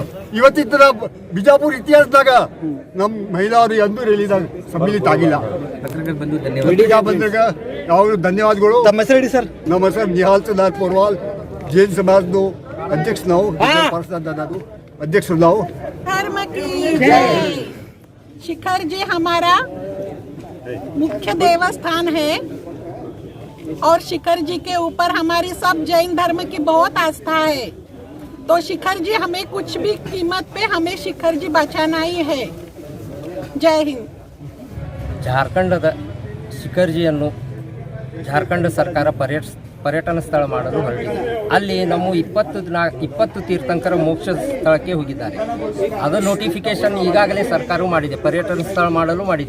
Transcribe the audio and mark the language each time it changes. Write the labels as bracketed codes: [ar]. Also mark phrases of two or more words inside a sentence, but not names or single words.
[kn] ಇವತ್ತಿನ ಬಿಜಾಪುರ ಇತಿಹಾಸದಾಗ ನಮ್ಮ ಮಹಿಳಾರು ಎಂದೂ ರ್ಯಾಲಿದಾಗ ಸಮ್ಮಿಲಿತ ಆಗಿಲ್ಲ. ಮೀಡಿಯಾ ಬಂದಾಗ ಯಾವಾಗಲೂ ಧನ್ಯವಾದಗಳು. ತಮ್ಮ ಹೆಸರು ಹೇಳಿ ಸರ್. ನಮ್ಮ ಹೆಸರು ನಿಹಾಲ್ ಚಂದ್ರ ಪೋರ್ವಾಲ್, ಜೈನ್ ಸಮಾಜದ ಅಧ್ಯಕ್ಷ ನಾವು, ಪಾರಸನಾಥ್ ದಾದಾದು ಅಧ್ಯಕ್ಷರು ನಾವು. [hi] धर्म की जय। शिखर जी हमारा मुख्य देवस्थान है और शिखर जी के ऊपर हमारी सब जैन धर्म की बहुत आस्था है। तो शिखर जी हमें कुछ भी कीमत पे हमें शिखर जी बचाना ही है। जय हिंद। [kn] ಜಾರ್ಖಂಡದ ಶಿಖರ್ಜಿಯನ್ನು ಜಾರ್ಖಂಡ್ ಸರ್ಕಾರ ಪರ್ಯಟನ ಸ್ಥಳ ಮಾಡಲು ಹೊರಟಿದೆ. ಅಲ್ಲಿ ನಮ್ಮ 20 ತೀರ್ಥಂಕರ ಮೋಕ್ಷ ಸ್ಥಳಕ್ಕೆ ಹೋಗಿದ್ದಾರೆ. ಅದು ನೋಟಿಫಿಕೇಶನ್ ಈಗಾಗಲೇ ಸರ್ಕಾರವು ಮಾಡಿದೆ, ಪರ್ಯಟನ ಸ್ಥಳ ಮಾಡಲು ಮಾಡಿದೆ.